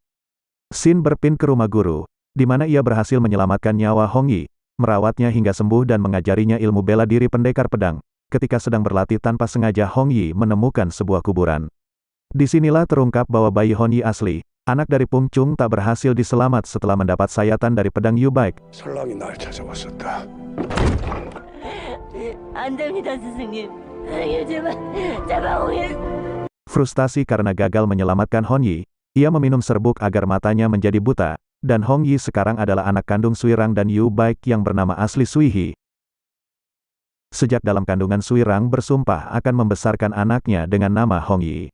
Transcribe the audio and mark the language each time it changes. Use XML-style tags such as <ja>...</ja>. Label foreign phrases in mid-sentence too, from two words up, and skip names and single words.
<id>Sin berpindah ke rumah guru, di mana ia berhasil menyelamatkan nyawa Hong Yi, merawatnya hingga sembuh dan mengajarinya ilmu bela diri pendekar pedang. Ketika sedang berlatih tanpa sengaja Hong Yi menemukan sebuah kuburan. Disinilah terungkap bahwa bayi Hong Yi asli, anak dari Pungcung tak berhasil diselamat setelah mendapat sayatan dari pedang Yu Baek.</id> <ko>설랑이 날 찾아왔었다. 안 됩니다, 스승님. 스승님, 제발 오길.</ko> <id>Frustasi karena gagal menyelamatkan Hong Yi, ia meminum serbuk agar matanya menjadi buta, dan Hong Yi sekarang adalah anak kandung Suirang dan Yu Baek yang bernama asli Suihi. Sejak dalam kandungan Suirang bersumpah akan membesarkan anaknya dengan nama Hong Yi.</id>